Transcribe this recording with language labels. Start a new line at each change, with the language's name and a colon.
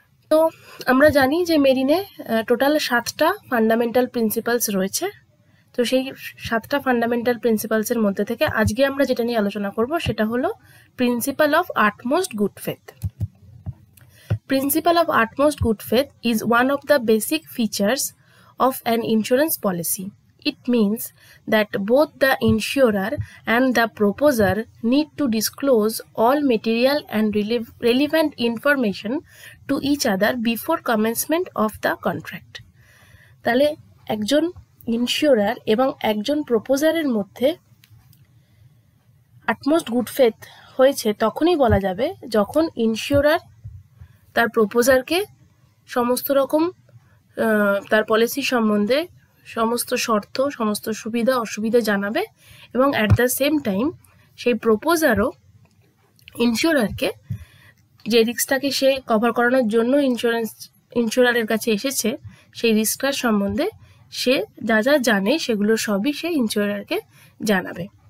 Bangla: তো আমরা জানি যে মেরিনে টোটাল 7টা ফান্ডামেন্টাল প্রিন্সিপালস রয়েছে। তো সেই 7টা ফান্ডামেন্টাল প্রিন্সিপালসের মধ্যে থেকে আজকে আমরা যেটা নিয়ে আলোচনা করব সেটা হলো principal of utmost good faith.
English: Principle of utmost good faith is one of the basic features of an insurance policy. It means that both the insurer and the proposer need to disclose all material and relevant information to each other before commencement of the contract.
Bangla: তাহলে একজন ইনসিওরার এবং একজন প্রপোজারের মধ্যে utmost good faith হয়েছে তখনই বলা যাবে যখন ইনসিওরার তার প্রপোজারকে সমস্ত রকম তার পলিসি সম্বন্ধে সমস্ত শর্ত, সমস্ত সুবিধা অসুবিধা জানাবে এবং
English: at the same time
Bangla: সেই প্রপোজারও ইনসিওরারকে যে রিস্কটাকে সে কভার করানোর জন্য ইনসিওরারের কাছে এসেছে সেই রিস্কটার সম্বন্ধে সে যা যা জানে সেগুলো সবই সে ইনসিওরারকে জানাবে।